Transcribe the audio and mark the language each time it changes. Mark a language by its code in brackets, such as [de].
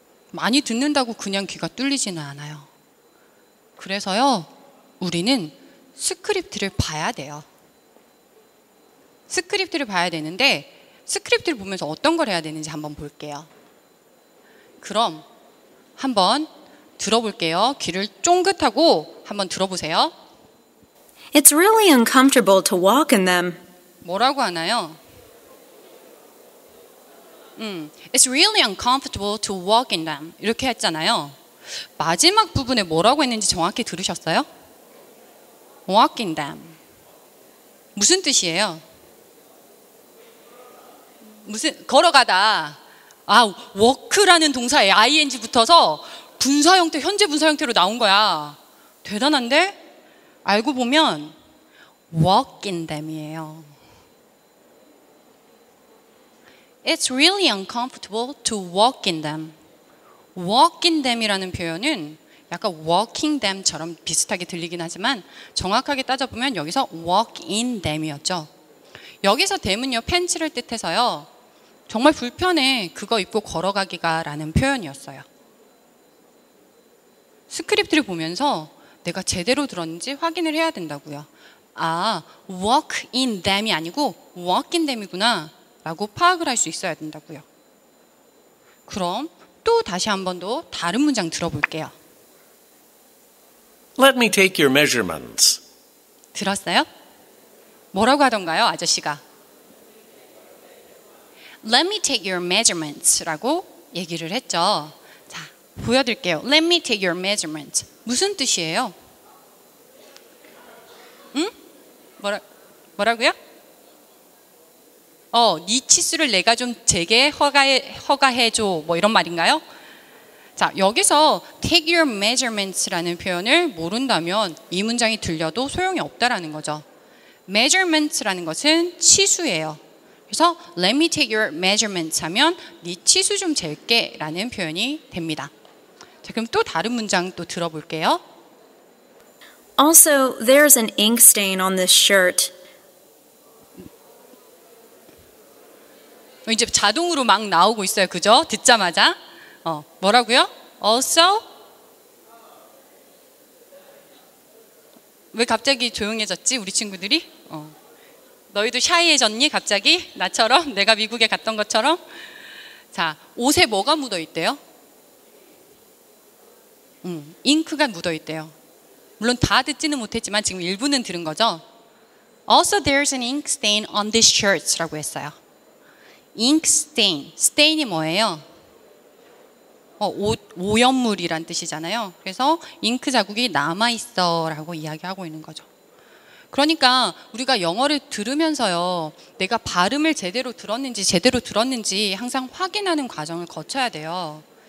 [ko] 많이 듣는다고 그냥 귀가 뚫리지는 않아요. 그래서요, 우리는 스크립트를 봐야 돼요. 스크립트를 봐야 되는데 스크립트를 보면서 어떤 걸 해야 되는지 한번 볼게요. 그럼 한번 들어볼게요. 귀를 쫑긋하고 한번 들어보세요. [en] It's really uncomfortable to walk in them. [ko] 뭐라고 하나요? [en] It's really uncomfortable to walk in them. [ko] 이렇게 했잖아요. 마지막 부분에 뭐라고 했는지 정확히 들으셨어요? [en] Walk in them. 무슨 뜻이에요? [ko] 걸어가다. walk라는 동사에 ing 붙어서 분사 형태, 현재 분사 형태로 나온 거야. 대단한데? 알고 보면 [en] walk in them [ko] 이에요. [en] It's really uncomfortable to walk in them. walk in them [ko] 이라는 표현은 약간 [en] walking them [ko] 처럼 비슷하게 들리긴 하지만 정확하게 따져보면 여기서 [en] walk in them [ko] 이었죠. 여기서 them은요, 팬츠를 뜻해서요. 정말 불편해, 그거 입고 걸어가기가 라는 표현이었어요. 스크립트를 보면서 내가 제대로 들었는지 확인을 해야 된다고요. 아, [en] walk in them [ko] 이 아니고 [en] walk in them [ko] 이구나 라고 파악을 할 수 있어야 된다고요. 그럼 또 다시 한 번 더 다른 문장 들어볼게요. [en] Let me take your measurements. [ko] 들었어요? 뭐라고 하던가요, 아저씨가? [en] Let me take your measurements [ko] 라고 얘기를 했죠. [en] 자, 보여드릴게요. Let me take your measurements. [ko] 무슨 뜻이에요? 응? 뭐라고요? 네 치수를 내가 좀 제게 허가해줘. 뭐 이런 말인가요? 자, 여기서 [en] take your measurements [ko] 라는 표현을 모른다면 이 문장이 들려도 소용이 없다라는 거죠. measurements라는 것은 치수예요. 그래서 [en] let me take your measurements [ko] 하면 네 치수 좀 잴게 라는 표현이 됩니다. 자, 그럼 또 다른 문장 또 들어볼게요. [en] Also, there's an ink stain on this shirt. [ko] 이제 자동으로 막 나오고 있어요. 그죠? 듣자마자. 뭐라고요? Also? 왜 갑자기 조용해졌지? 우리 친구들이? 너희도 샤이해졌니? 갑자기? 나처럼? 내가 미국에 갔던 것처럼? 자, 옷에 뭐가 묻어 있대요? 잉크가 묻어 있대요. 물론 다 듣지는 못했지만 지금 일부는 들은 거죠. [en] Also there's an ink stain on these shirts [ko] 라고 했어요. [en] ink stain, stain이 [ko] 뭐예요? 오염물이란 뜻이잖아요. 그래서 잉크 자국이 남아있어 라고 이야기하고 있는 거죠. 그러니까 우리가 영어를 들으면서요, 내가 발음을 제대로 들었는지 항상 확인하는 과정을 거쳐야 돼요.